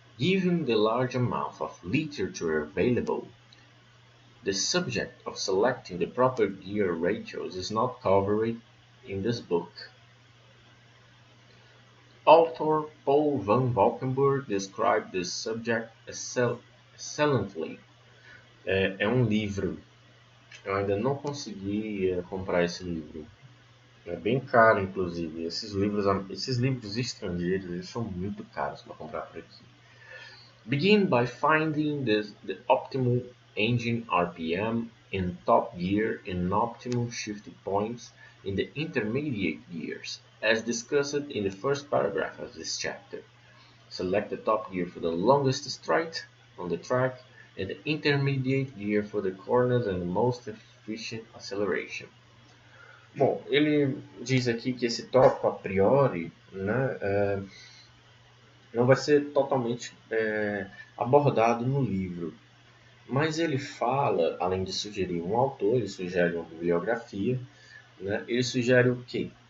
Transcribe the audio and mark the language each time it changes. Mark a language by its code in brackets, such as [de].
[en] Given the large amount of literature available, the subject of selecting the proper gear ratios is not covered in this book. Author Paul van Valkenburg described this subject excellently. [pt] É um livro. Eu ainda não consegui comprar esse livro. É bem caro, inclusive. Esses livros estrangeiros, eles são muito caros para comprar por aqui. [en] Begin by finding the optimal engine RPM in top gear and optimal shift points in the intermediate gears, as discussed in the first paragraph of this chapter. Select the top gear for the longest stride on the track and the intermediate gear for the corners and the most efficient acceleration. [pt] Bom, ele diz aqui que esse tópico a priori, né, não vai ser totalmente abordado no livro, mas ele fala, além de sugerir um autor, ele sugere uma bibliografia, né, ele sugere o quê?